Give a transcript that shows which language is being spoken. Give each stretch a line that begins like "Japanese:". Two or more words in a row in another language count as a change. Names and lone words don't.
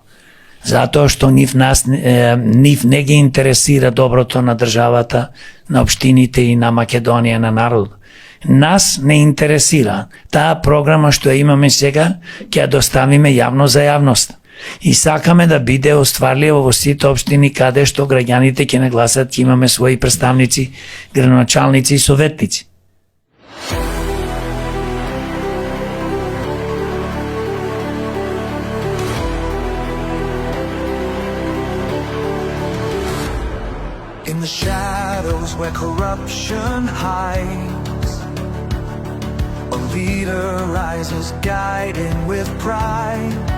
Macedonian: Затоа што нив не ги интересира доброто на државата, на општините и на Македонија, на народ. Нас не интересира. Таа програма што ја имаме сега, ќе ја доставиме јавно за јавност. И сакаме да биде остварливо во сите општини каде што граѓаните ќе нагласат, ќе имаме своји представници, градоначалници и советници.
English: In the shadows where corruption hides, a leader rises guiding with pride.